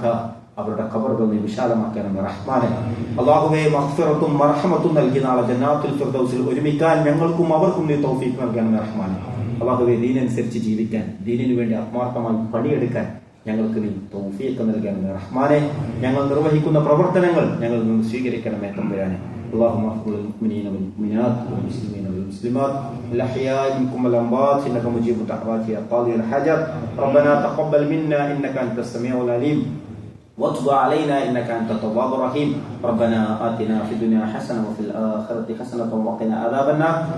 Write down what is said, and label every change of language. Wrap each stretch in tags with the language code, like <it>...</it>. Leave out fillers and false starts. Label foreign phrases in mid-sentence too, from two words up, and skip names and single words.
<ml>അവരുടെ ഖബറുകൾ നീ വിശാലമാക്കണമേ റഹ്മാനെ. അല്ലാഹുവേ, മഗ്ഫിറത്തും മർഹമത്തും നൽകി നാളെ</ml> <ar>جنات الفردوس</ar> <ml>ഒരുമിക്കാൻ ഞങ്ങൾക്കും അവർക്കും നീ തൗഫീഖ് നൽകണമേ റഹ്മാനെ. അല്ലാഹുവേ, ദീനനുസരിച്ച് ജീവിക്കാൻ, ദീനിനു വേണ്ടി ആത്മാർത്ഥമായി പണിയെടുക്കാൻ ഞങ്ങൾക്ക് നീ തൗഫീഖ് നൽകണമേ റഹ്മാനെ. ഞങ്ങൾ നിർവഹിക്കുന്ന പ്രവർത്തനങ്ങൾ ഞങ്ങൾ നിന്ന് സ്വീകരിക്കണമേ തമ്പുരാനെ.</ml> <ar>اللهم اغفر للمؤمنين والمؤمنات والمسلمين والمسلمات الأحياء منكم والأموات إنك مجيب الدعوات يا قاضي الحاجات. ربنا تقبل منا إنك أنت السميع العليم وتب علينا إنك أنت التواب الرحيم. ربنا آتنا في الدنيا حسنة وفي الآخرة حسنة وقنا عذاب النار.</ar>